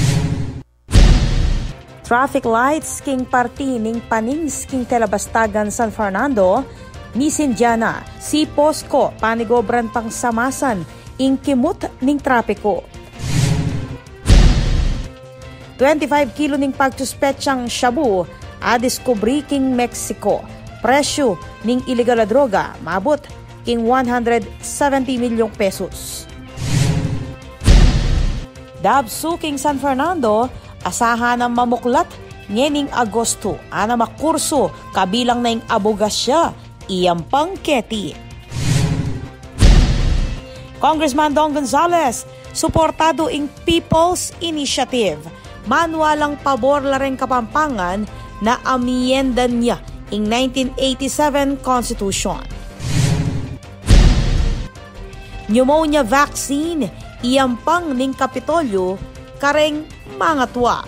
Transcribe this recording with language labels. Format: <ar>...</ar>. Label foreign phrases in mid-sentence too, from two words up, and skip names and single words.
<pam>Traffic lights king party ning panings king Telebastagan San Fernando, ni Sindiana, si Posco, panigobran pang samasan, ing kimut ning trapiko. 25 kilo ning pagsuspetsang shabu, adiskubri king Mexico. Presyo ning illegal na droga, maabot king 170 milyong pesos. Dabsu king San Fernando, asahan ng mamuklat ngening Agosto, ana makurso kabilang na ing abogasya, iyang pangketi. Congressman Don Gonzales, suportado ing People's Initiative, manualang pabor la rin Kapampangan na amyenda niya ing 1987 Constitution.</pam> <en>Pneumonia vaccine,</en> <pam>iyampang ning Kapitolyo, kareng mga tuwa.</pam>